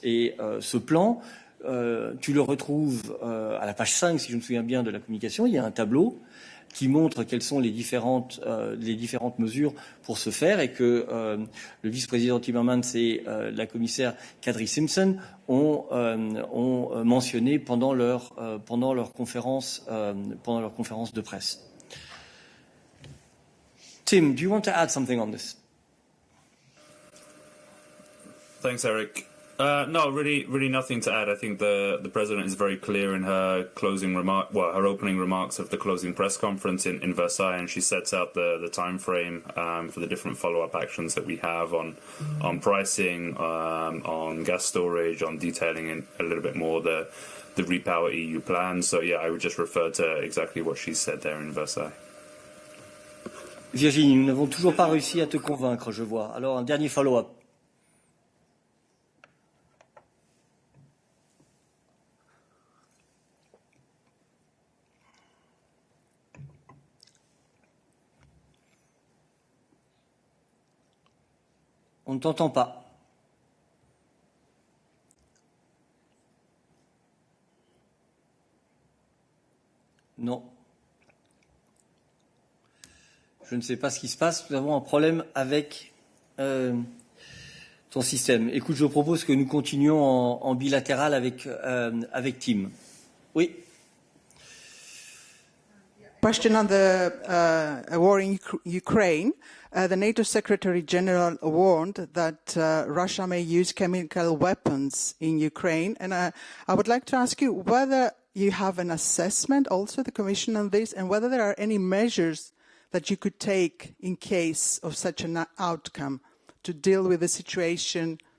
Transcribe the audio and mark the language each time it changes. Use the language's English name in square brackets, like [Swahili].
[French] Et ce plan, tu le retrouves à la page 5, si je me souviens bien, de la communication. Il y a un tableau qui montre quelles sont les différentes mesures pour ce faire, et que le vice-président Timmermans et la commissaire Kadri Simpson ont mentionné pendant leur conférence de presse. [English] Tim, do you want to add something on this? Thanks, Eric. No, really nothing to add. I think the president is very clear in her her opening remarks of the closing press conference in Versailles, and she sets out the time frame for the different follow-up actions that we have on pricing, on gas storage, on detailing in a little bit more the Repower EU plan. So yeah, I would just refer to exactly what she said there in Versailles. [French] Virginie, nous n'avons toujours pas réussi à te convaincre, je vois. Alors, un dernier follow-up. On ne t'entend pas. Non. Je ne sais pas ce qui se passe. Nous avons un problème avec ton système. Écoute, je propose que nous continuions en bilatéral avec Tim. Oui. [English] Question on the war in Ukraine. The NATO Secretary General warned that Russia may use chemical weapons in Ukraine. And I would like to ask you whether you have an assessment, also the Commission, on this, and whether there are any measures that you could take in case of such an outcome to deal with the situation.